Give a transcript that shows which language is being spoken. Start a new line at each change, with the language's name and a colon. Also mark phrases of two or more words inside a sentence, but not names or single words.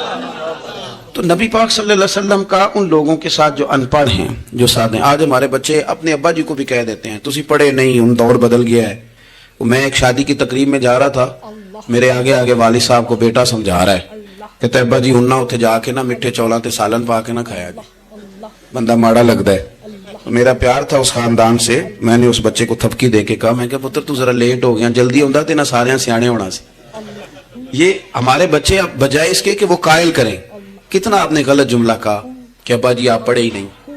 Urdu: تو نبی پاک صلی اللہ علیہ وسلم کا ان لوگوں کے ساتھ جو ان پڑھ ہیں، جو ساتھ ہیں، آج ہمارے بچے اپنے ابا جی کو بھی کہہ دیتے ہیں
Punjabi: تسی پڑھے نہیں،
Urdu: ان دور بدل گیا ہے۔ میں ایک شادی کی تقریب میں جا رہا تھا، میرے آگے آگے والد صاحب کو بیٹا سمجھا رہا ہے، کہتا ہے
Punjabi: ابا جی ہن نہ اتنے جا کے نہ میٹھے چولاں تے سالن پا کے نہ کھایا جی،
Urdu: بندہ ماڑا لگتا ہے۔ میرا پیار تھا اس خاندان سے، میں نے اس بچے کو تھپکی دے کے کہا، میں کہا
Punjabi: پتر تو ذرا لیٹ ہو گیا، جلدی ہوندا تے نہ سارے سیانے ہونا سی۔
Urdu: یہ ہمارے بچے اب بجائے اس کے کہ وہ قائل کریں، کتنا آپ نے غلط جملہ کہا کہ ابا جی آپ پڑھے ہی نہیں.